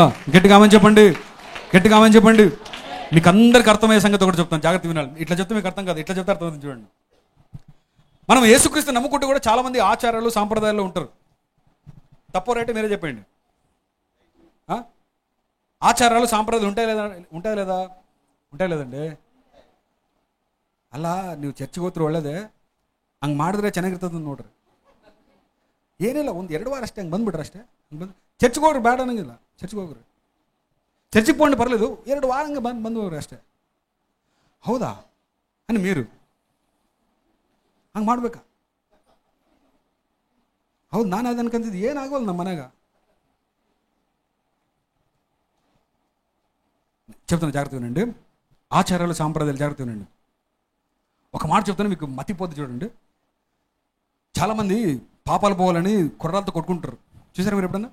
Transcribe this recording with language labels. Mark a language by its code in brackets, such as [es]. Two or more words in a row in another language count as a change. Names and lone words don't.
[te] గట్టిగా ఆమేన్ చెప్పండి, గట్టిగా ఆమేన్ చెప్పండి. మీకు అందరికి అర్థమయ్యే సంగతి ఒకటి చెప్తాను, జాగ్రత్త వినాలి. ఇట్లా చెప్తే మీకు అర్థం కాదు, ఇట్లా చెప్తే అర్థమవుతుంది. చూడండి, మనం యేసుక్రీస్తు నమ్ముకుంటూ కూడా చాలా మంది ఆచారాలు సాంప్రదాయాల్లో ఉంటారు. తప్పో రైటే మీరే చెప్పండి. ఆచారాలు సాంప్రదాయాలు ఉంటాయి లేదండి. [kn] ಅಲ್ಲ ನೀವು ಚರ್ಚಿಗೆ ಹೋದ್ರೆ ಒಳ್ಳೇದೇ, ಹಂಗೆ ಮಾಡಿದ್ರೆ ಚೆನ್ನಾಗಿರ್ತದೆ ನೋಡ್ರಿ. ಏನಿಲ್ಲ, ಒಂದು 2 ವಾರ ಅಷ್ಟೇ ಹಂಗೆ ಬಂದ್ಬಿಟ್ರೆ ಅಷ್ಟೇ. ಬಂದು ಚರ್ಚಿಗೆ ಹೋಗ್ರಿ, ಬೇಡ ಅನ್ನಂಗಿಲ್ಲ. ಚರ್ಚಿಗೆ ಹೋಗ್ರಿ, చర్చికి పోండి పర్లేదు, 2 వారంగా ಬಂದು ಹೋಗ್ರಿ ಅಷ್ಟೇ. ಹೌದಾ [te] అని మీరు [kn] ಹಂಗೆ ಮಾಡ್ಬೇಕಾ? ಹೌದು, ನಾನು ಅದು ಅನ್ಕೊಂತಿದ್ದು, ಏನಾಗೋಲ್ಲ ನಮ್ಮ ಮನೆಗ. [te] చెప్తాను, జాగ్రత్త వినండి. ఆచారాలు సాంప్రదాయాలు జాగ్రత్త వినండి. ఒక మాట చెప్తాను, మీకు మతిపోద్ది. చూడండి, చాలామంది పాపాలు పోవాలని కుర్రాలతో కొట్టుకుంటారు. చూసారా మీరు ఎప్పుడన్నా?